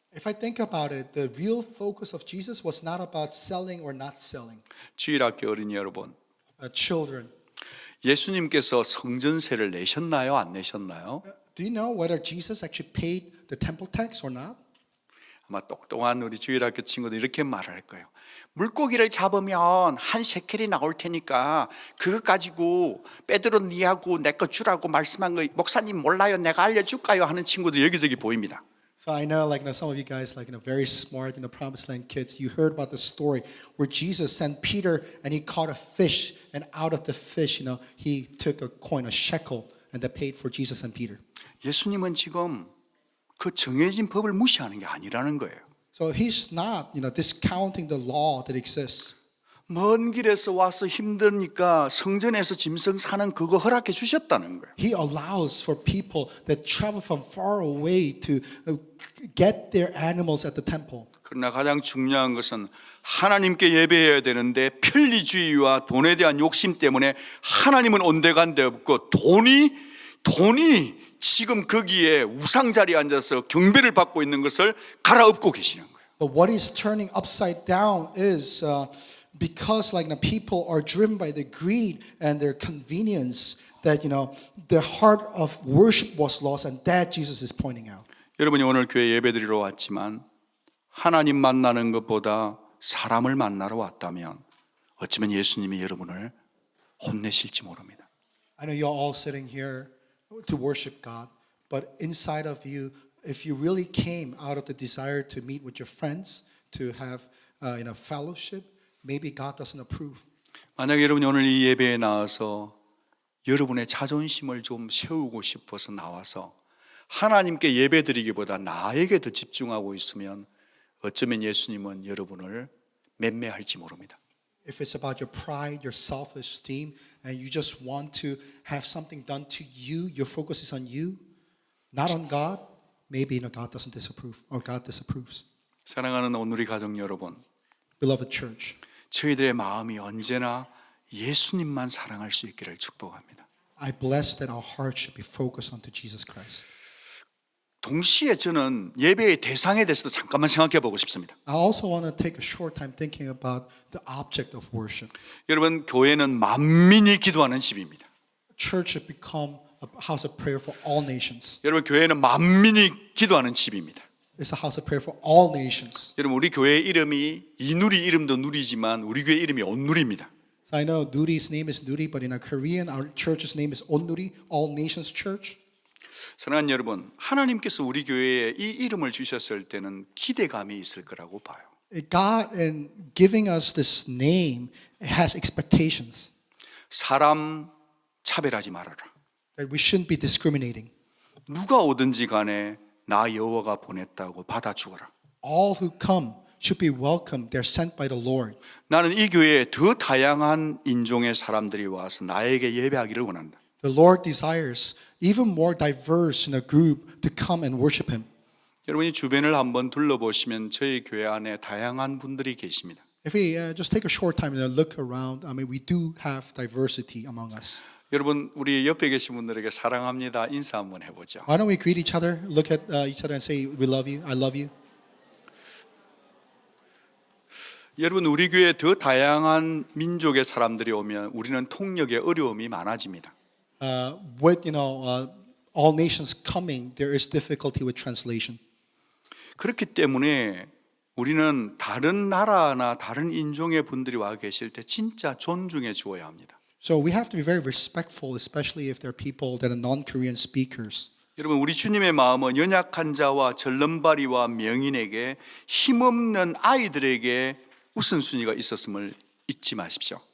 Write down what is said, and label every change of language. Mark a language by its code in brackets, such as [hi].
[en] If I think about it, the real focus of Jesus was not about selling or not selling. [ko] 주일학교 어린이 여러분, [en] Children, [ko] 예수님께서 성전세를 내셨나요? 안 내셨나요? [en] do you know whether Jesus actually paid the temple tax or not? [ko] 아마 똑똑한 우리 주일학교 친구들 이렇게 말할 거예요. 물고기를 잡으면 한 세켈이 나올 테니까 그거 가지고 베드로 니하고 내 거 주라고 말씀한 거 목사님 몰라요? 내가 알려줄까요? 하는 친구들 여기저기 보입니다. [en] So I know, some of you guys, very smart, Promised Land kids, you heard about the story where Jesus sent Peter and he caught a fish, and out of the fish, he took a coin, a shekel, and that paid for Jesus and Peter. [ko] 예수님은 지금 그 정해진 법을 무시하는 게 아니라는 거예요. [en] So he's not, discounting the law that exists. [ko] 먼 길에서 와서 힘드니까 성전에서 짐승 사는 그거 허락해 주셨다는 거예요. [en] He allows for people that travel from far away to get their animals at the temple. [ko] 그러나 가장 중요한 것은 하나님께 예배해야 되는데 편리주의와 돈에 대한 욕심 때문에 하나님은 온데간데 없고 돈이 지금 거기에 우상 자리에 앉아서 경배를 받고 있는 것을 갈아엎고 계시는 거예요. [en] But what is turning upside down is because people are driven by the greed and their convenience that the heart of worship was lost, and that Jesus is pointing out. [ko] 여러분이 오늘 교회 예배드리러 왔지만 하나님 만나는 것보다 사람을 만나러 왔다면 어쩌면 예수님이 여러분을 혼내실지 모릅니다. [en] I know you're all sitting here to worship God, but inside of you, if you really came out of the desire to meet with your friends, to have fellowship, maybe God doesn't approve. [ko] 만약 여러분이 오늘 이 예배에 나와서 여러분의 자존심을 좀 세우고 싶어서 나와서 하나님께 예배드리기보다 나에게 더 집중하고 있으면 어쩌면 예수님은 여러분을 맴매할지 모릅니다. [en] If it's about your pride, your self-esteem, and you just want to have something done to you, your focus is on you, not on God, maybe God doesn't disapprove, or God disapproves. [ko] 사랑하는 오늘의 가정 여러분, [en] Beloved church, [ko] 저희들의 마음이 언제나 예수님만 사랑할 수 있기를 축복합니다. [en] I bless that our heart should be focused onto Jesus Christ. [ko] 동시에 저는 예배의 대상에 대해서도 잠깐만 생각해 보고 싶습니다. [en] I also want to take a short time thinking about the object of worship. [ko] 여러분, 교회는 만민이 기도하는 집입니다. [en] Church should become a house of prayer for all nations. [ko] 여러분, 교회는 만민이 기도하는 집입니다. [en] It's a house of prayer for all nations. [ko] 여러분, 우리 교회 이름이 이누리 이름도 누리지만 우리 교회 이름이 온누리입니다. [en] So I know Nuri's name is Nuri, but in our Korean, our church's name is Onnuri, All Nations Church. [ko] 사랑하는 여러분, 하나님께서 우리 교회에 이 이름을 주셨을 때는 기대감이 있을 거라고 봐요. [en] God, in giving us this name, has expectations [ko] 사람 차별하지 말아라. [en] that we shouldn't be discriminating. [ko] 누가 오든지 간에 나 여호와가 보냈다고 받아 죽어라. [en] All who come should be welcome. They're sent by the Lord. [ko] 나는 이 교회에 더 다양한 인종의 사람들이 와서 나에게 예배하기를 원한다. [en] The Lord desires even more diverse in a group to come and worship Him. [ko] 여러분이 주변을 한번 둘러보시면 저희 교회 안에 다양한 분들이 계십니다. [en] If we just take a short time and look around, we do have diversity among us. [ko] 여러분, 우리 옆에 계신 분들에게 사랑합니다 인사 한번 해보죠. [en] Why don't we greet each other, look at each other and say, we love you, I love you. [ko] 여러분, 우리 교회에 더 다양한 민족의 사람들이 오면 우리는 통역에 어려움이 많아집니다. [en] With all nations coming, there is difficulty with translation. [ko] 그렇기 때문에 우리는 다른 나라나 다른 인종의 분들이 와 계실 때 진짜 존중해 주어야 합니다. [en] So we have to be very respectful, especially if there are people that are non-Korean speakers. [ko] 여러분, 우리 주님의 마음은 연약한 자와 절름발이와 명인에게 힘없는 아이들에게 우선순위가 있었음을 잊지 마십시오.